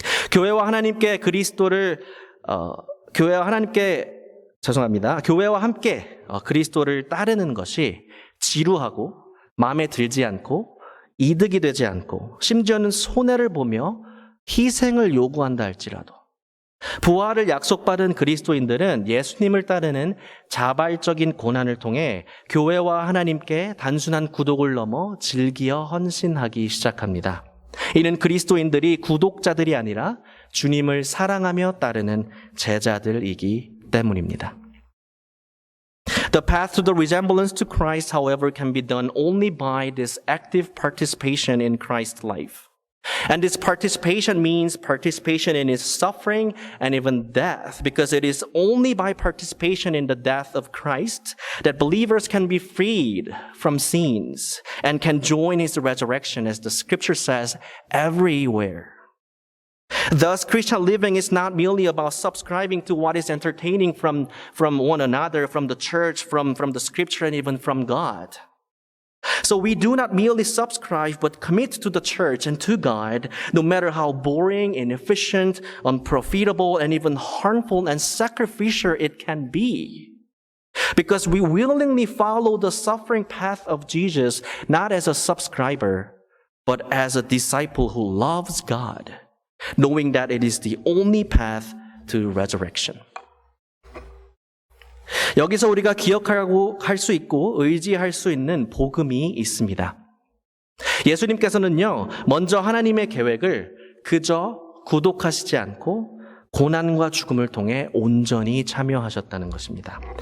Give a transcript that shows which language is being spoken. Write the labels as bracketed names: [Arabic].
[Korean] 교회와 함께 그리스도를 따르는 것이 지루하고 마음에 들지 않고 이득이 되지 않고 심지어는 손해를 보며 희생을 요구한다 할지라도 부활을 약속받은 그리스도인들은 예수님을 따르는 자발적인 고난을 통해 교회와 하나님께 단순한 구독을 넘어 즐기어 헌신하기 시작합니다. 이는 그리스도인들이 구독자들이 아니라 주님을 사랑하며 따르는 제자들이기 때문입니다. [English] The path to the resemblance to Christ, however, can be done only by this active participation in Christ's life. And this participation means participation in his suffering and even death, because it is only by participation in the death of Christ that believers can be freed from sins and can join his resurrection, as the scripture says, everywhere. Thus, Christian living is not merely about subscribing to what is entertaining from one another, from the church, from the scripture, and even from God. So we do not merely subscribe, but commit to the church and to God, no matter how boring, inefficient, unprofitable, and even harmful and sacrificial it can be. Because we willingly follow the suffering path of Jesus, not as a subscriber, but as a disciple who loves God, knowing that it is the only path to resurrection. [Korean] 여기서 우리가 기억하고 할 수 있고 의지할 수 있는 복음이 있습니다. 예수님께서는요, 먼저 하나님의 계획을 그저 구독하시지 않고 고난과 죽음을 통해 온전히 참여하셨다는 것입니다.